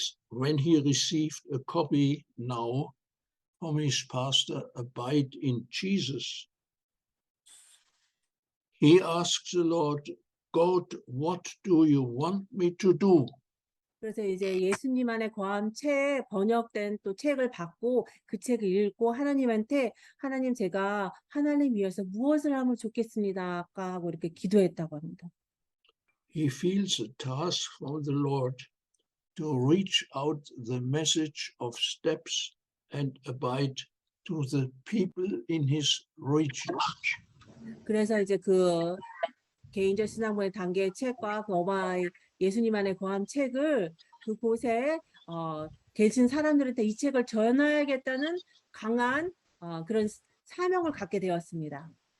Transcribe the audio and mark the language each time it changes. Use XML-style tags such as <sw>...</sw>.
<en>When he received a copy now from his pastor, Abide in Jesus, he asked the Lord, God, what do you want me to do?</en> <ko>그래서 이제 예수님 안에 거함 책 번역된 또 책을 받고 그 책을 읽고 하나님한테 하나님 제가 하나님 위해서 무엇을 하면 좋겠습니까? 하고 이렇게 기도했다고 합니다.</ko> <en>He feels a task from the Lord to reach out the message of steps and abide to the people in his region.</en> <ko>그래서 이제 그 개인적 신앙문의 단계의 책과 그 어바이 예수님 안에 거함 책을 그곳에 계신 사람들한테 이 책을 전해야겠다는 강한 그런 사명을 갖게 되었습니다.</ko>